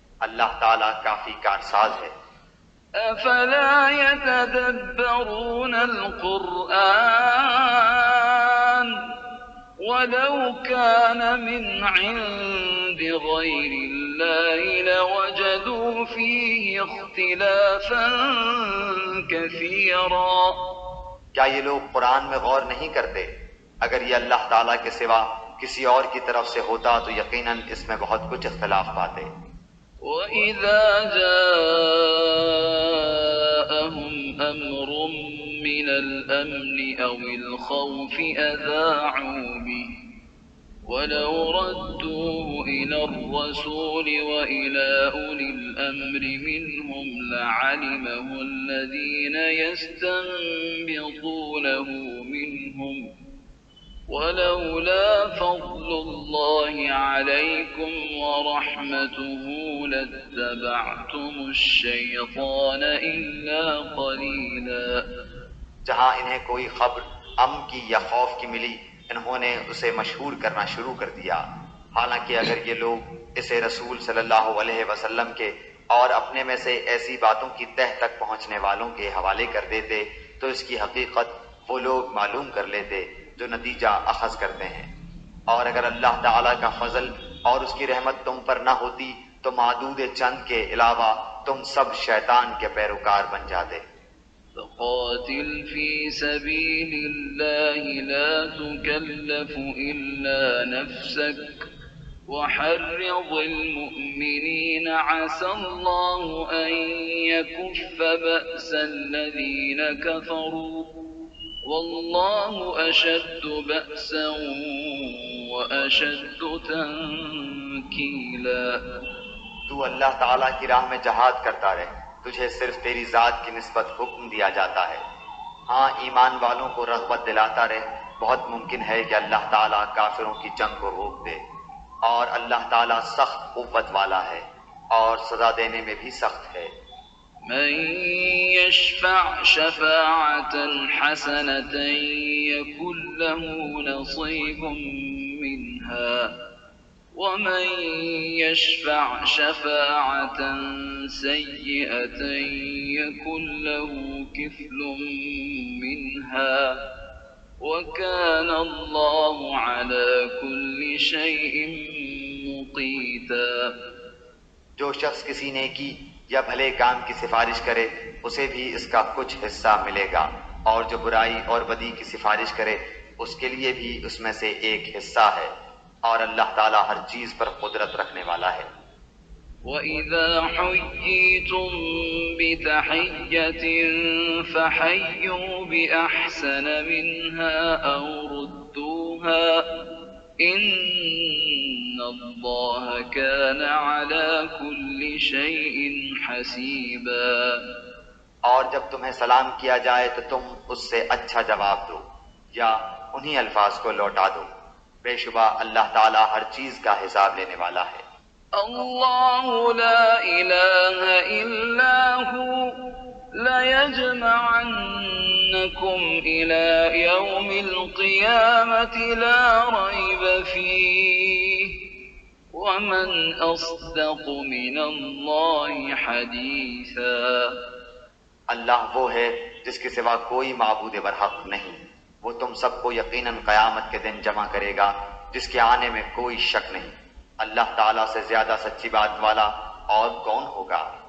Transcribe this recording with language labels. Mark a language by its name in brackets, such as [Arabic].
[Hindi] अल्लाह ताला काफी कारसाज है। [Arabic] أفلا يتدبرون القرآن ولو كان من عند غير الله لوجدوا فيه اختلافا كثيرا। [Hindi] क्या ये लोग कुरान में गौर नहीं करते? अगर ये अल्लाह ताला के सिवा किसी और की तरफ से होता तो यकीनन इसमें बहुत कुछ इख्तिलाफ पाते। [Arabic] وإذا جاءهم أمر من الأمن أو الخوف أذاعوا به ولو ردوه إلى الرسول وإلى أولي الأمر منهم لعلمه الذين يستنبطونه منهم ولولا فضل الله عليكم ورحمته لاتبعتم الشيطان إلا قليلا. [Hindi] जहाँ इन्हें कोई खबर अमन की या खौफ की मिली, इन्होंने उसे मशहूर करना शुरू कर दिया। हालांकि अगर ये लोग इसे रसूल सल्लल्लाहु अलैहि वसल्लम के और अपने में से ऐसी बातों की तह तक पहुंचने वालों के हवाले कर देते तो इसकी हकीकत वो लोग मालूम कर लेते जो नतीजा अखज़ करते हैं। और अगर अल्लाह ताला का फजल और उसकी रहमत तुम पर न होती तो मादूद चंद के अलावा तुम सब शैतान के पैरोकार बन जाते। [Arabic] فقاتل في سبيل الله لا تكلف إلا نفسك وحرض المؤمنين عسى الله أن يكف بأس الذين كفروا والله أشد بأسا وأشد تنكيلا. [Hindi] तू अल्लाह ताला की राह में जहाद करता रहे, तुझे सिर्फ तेरी जात की निस्बत हुक्म दिया जाता है। हाँ, ईमान वालों को रग़बत दिलाता रहे। बहुत मुमकिन है कि अल्लाह ताला काफिरों की जंग को रोक दे, और अल्लाह ताला सख्त कुव्वत वाला है और सजा देने में भी सख्त है। [Arabic] من يشفع شفاعة حسنة يكن له نصيب منها ومن يشفع شفاعة سيئة يكن له كفل منها وكان الله على كل شيء مقيتا. [Hindi] जो शख्स किसी नेकी या भले काम की सिफारिश करे उसे भी इसका कुछ हिस्सा मिलेगा, और जो बुराई और बदी की सिफारिश करे उसके लिए भी उसमें से एक हिस्सा है, और अल्लाह ताला हर चीज पर कुदरत रखने वाला है। [Arabic] وَإِذَا حُيِّيتُم بِتَحِيَّةٍ فَحَيُّوا بِأَحْسَنَ مِنْهَا أَوْ رُدُّوهَا إِنَّ اللَّهَ كَانَ عَلَى كُلِّ شَيْءٍ حَسِيبًا. [Hindi] और जब तुम्हें सलाम किया जाए तो तुम उससे अच्छा जवाब दो या उन्हीं अल्फाज को लौटा दो। बेशुबा अल्लाह ताला हर चीज का हिसाब लेने वाला है। [Arabic] الله لا إله إلا هو ليجمعنكم إلى يوم القيامة لا ريب فيه ومن أصدق من الله حديثا. [Hindi] अल्लाह वो है जिसके सिवा कोई माबूद बरहक नहीं, वो तुम सबको यकीनन क़यामत के दिन जमा करेगा जिसके आने में कोई शक नहीं। अल्लाह ताला से ज्यादा सच्ची बात वाला और कौन होगा।